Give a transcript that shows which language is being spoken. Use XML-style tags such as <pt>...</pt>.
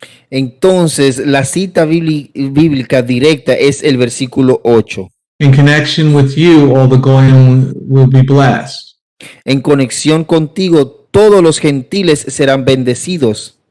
<es>Entonces, la cita bíblica directa es el versículo 8.</es> <en>In connection with you, all the Goyim will be blessed.</en> <es>En conexión contigo, todos los gentiles serán bendecidos.</es>